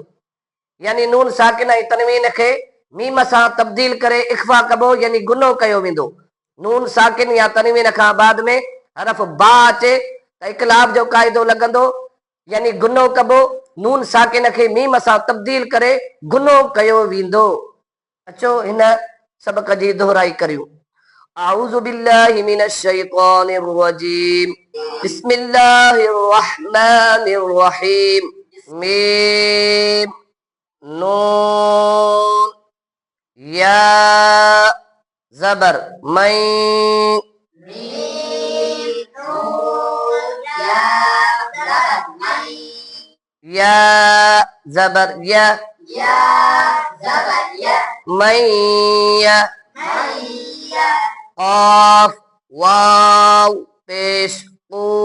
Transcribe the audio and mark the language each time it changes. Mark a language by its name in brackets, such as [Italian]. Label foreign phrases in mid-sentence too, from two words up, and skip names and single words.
[Sindhi] यानी नून साकिन ऐं तनवीन खे मीम सां तब्दील करे इख़्फ़ा कबो, यानी गुनो कयो वेंदो। नून साकिन या तनवीन खां बाद में हरफ बा अचे त इक़लाब जो क़ाइदो लॻंदो, यानी गुनो कबो। नून साकिन खे मीम सां तब्दील करे गुनो कयो वेंदो। अचो हिन सबक जी दोहराई करियूं। [Arabic] أعوذ بالله من الشيطان الرجيم. بسم الله الرحمن الرحيم. [Sindhi] मीम, नून, या ज़बर मै, या ज़बर या, मैया, क़ाफ वाव पेश क़ू,